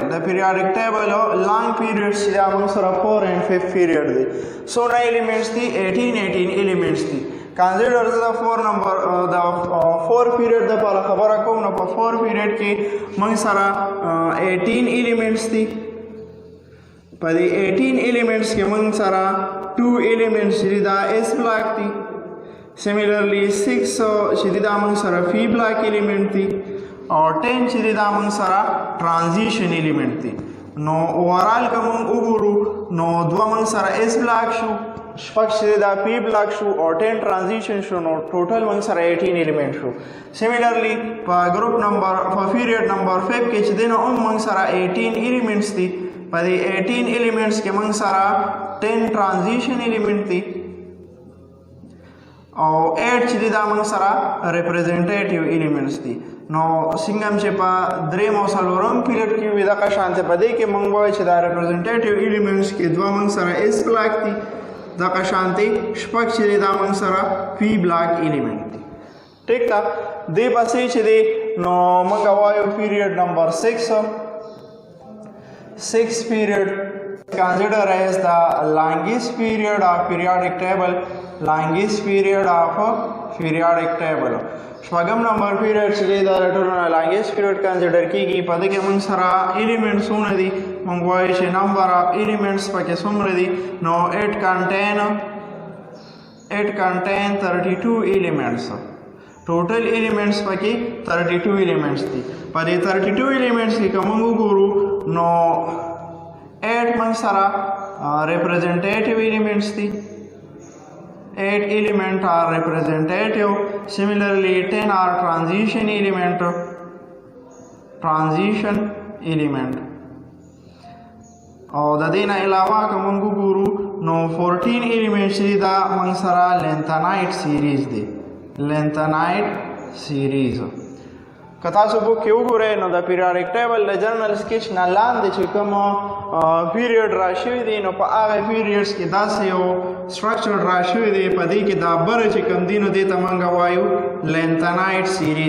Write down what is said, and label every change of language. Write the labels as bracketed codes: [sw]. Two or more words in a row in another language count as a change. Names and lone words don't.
[en] The periodic table long periods [ps] چې دا موږ سره [en] 4 and 5 period دی. [ps] So na elements دی 18 elements دی. [en] Consider the 4 number the 4 period [ps] د په خبره کوم نو په 4 period کې موږ سره 18 elements دی. په دې 18 elements کې موږ سره 2 elements چې دا [en] S block [ps] دی. Similarly 6 چې دا موږ سره [en] P block element [ps] دی. और 10 چې دا موږ سره [en] transition element [ps] دی. نو اوورال کوم وګورو نو دوه موږ سره [en] S block [ps] شو، شپږ چې دا [en] P block [ps] شو او 10 transition شو، نو ټوټل موږ سره 18 element شو. Similarly په group number په period number 5 کې چې دنه موږ سره 18 elements دي. په دې 18 elements کې موږ سره 10 [en] transition element [ps] دي او 8 چې دا موږ سره [en] representative elements [ps] دي. نو څنګه چې په دریم او څلورم پیریډ کې وي دغه شانته په دې کې موږ وایو چې دا [en] representative elements [ps] کې دوه موږ سره [en] S block [ps] دي، دغه شانته شپږ چې دا موږ سره [en] P block element [ps] دي. ٹھیک ده. دې پسې چې دی نو موږ وایو پیریډ نمبر 6 [en] period considered as the longest period of periodic table. Longest period of periodic table. [ps] شپږم نمبر پیریډ چې دا ټولنه [en] longest period consider [ps] کیږي. په دې کې موږ سره elements ونه دي. موږ وایو چې [en] number of elements [ps] پکې څومره دي. [en] نو it contain 32 elements. Total elements پکې 32 elements دي. [ps] په دې 32 elements کې کوم وګورو نو 8 موږ سره [en] representative elements [ps] دي. [en] 8 element are representative. Similarly 10 are transition element. [ps] او د دې نه علاوه کوم وګورو نو 14 elements دا موږ سره [en] lengthenite series [ps] دي. [en] lengthenite series [ps] که تاسو بو کې وګورئ نو د [en] periodic table [ps] د [en] general sketch [ps] نه لاندې چې کوم پیریډ راشوي دي نو په هغه پیریډز کې داسې یو سټرکچر راشوي دی. په دې کې دا بره چې کوم دي نو دې ته موږ وایو [en] lanthanide series.